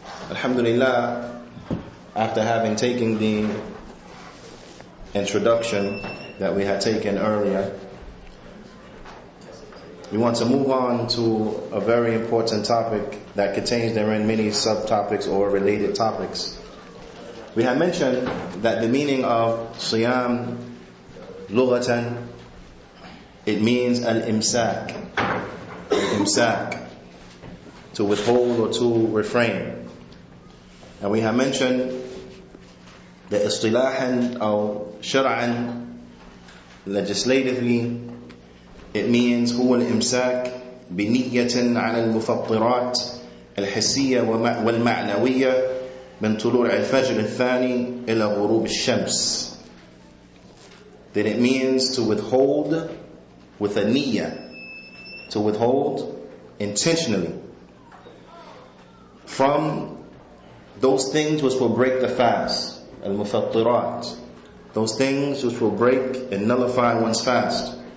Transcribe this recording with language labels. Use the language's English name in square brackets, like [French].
[English] Alhamdulillah, after having taken the introduction that we had taken earlier, we want to move on to a very important topic that contains therein many subtopics or related topics. We had mentioned that the meaning of siyam lughatan, it means al-imsak, to withhold or to refrain. And we have mentioned that istilahan or shar'an, legislatively, it means [Arabic] هو الإمساك بنية على المفطرات الحسية والمعنوية من طلوع الفجر الثاني إلى غروب الشمس. [English] That it means to withhold with a niyyah, to withhold intentionally from those things which will break the fast, al-mufattirat, those things which will break and nullify one's fast.